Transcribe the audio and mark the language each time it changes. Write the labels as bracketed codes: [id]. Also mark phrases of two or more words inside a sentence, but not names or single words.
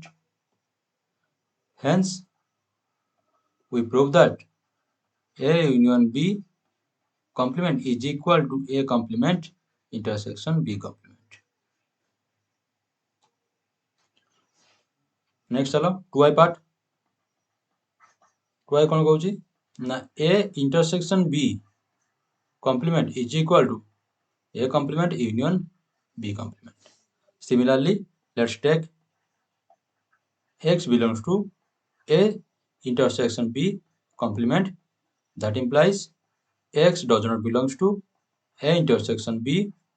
[en] Hence, we prove that A union B complement is equal to A complement intersection B complement. Next चलो 2i part. 2i [or] କଣ କହୁଛି ନା [en] A intersection B complement is equal to A complement union B complement. Similarly, let's take X belongs to A intersection B complement. That implies X does not belongs to A intersection B.